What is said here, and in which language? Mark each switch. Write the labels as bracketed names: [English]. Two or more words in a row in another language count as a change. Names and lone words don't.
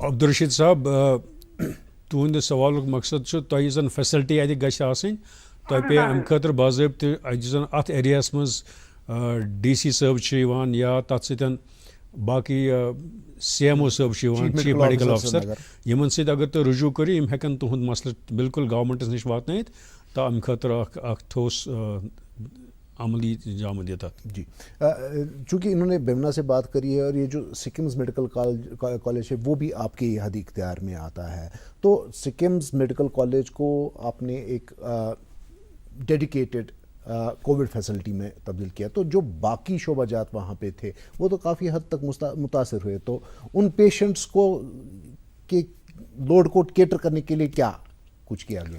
[Kashmiri] عبدالرشید صاحب, تُہنٛدِ سوالُک مقصد چھُ تۄہہِ زن فیسلٹی اَتہِ گژھِ آسٕنۍ, تۄہہِ پیٚیہِ اَمہِ خٲطرٕ باضٲبطہٕ یُس زن اَتھ ایریاہس منٛز ڈی سی صٲب چھِ یِوان, یا تَتھ سۭتۍ باقٕے سی ایم او صٲب چھِ یِوان, [English] Chief Medical Officer, [Kashmiri] یِمن سۭتۍ اگر تُہۍ رجوٗع کٔرِو یِم ہٮ۪کن تُہُنٛد مسلہٕ بالکل گورمنٹس نِش واتنٲیِتھ تہٕ اَمہِ خٲطرٕ اکھ ٹھوس عملی انجام دِتھ اتھ. [Urdu] جی چونکہ انہوں نے بیمنا سے بات کری ہے, اور یہ جو سکمز میڈیکل کالج ہے وہ بھی آپ کے حد اختیار میں آتا ہے, تو سکمز میڈیکل کالج کو آپ نے ایک [English] dedicated Covid facility [Urdu] میں تبدیل کیا, تو جو باقی شعبہ جات وہاں پہ تھے وہ تو کافی حد تک متاثر ہوئے, تو ان پیشنٹس کو کے لوڈ کو کیٹر کرنے کے لیے کیا کچھ کیا گیا؟